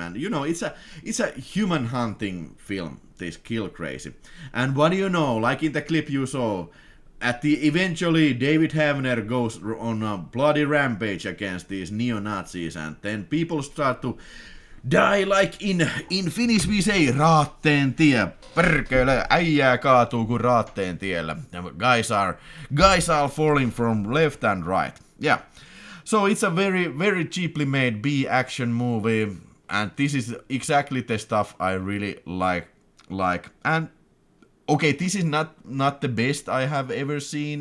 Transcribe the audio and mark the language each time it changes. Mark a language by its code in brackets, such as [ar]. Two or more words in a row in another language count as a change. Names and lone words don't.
[en] And you know, it's a human hunting film, this Kill Crazy. And what do you know? Like in the clip you saw, eventually David Havner goes on a bloody rampage against these neo-Nazis, and then people start to die, like in Finnish we say [fi] raatteen tie. Perkele, äijää kaatuu kuin raatteen tiellä. [en] Guys are falling from left and right. Yeah. So it's a very cheaply made B-action movie, and this is exactly the stuff I really like. And okay, this is not the best I have ever seen.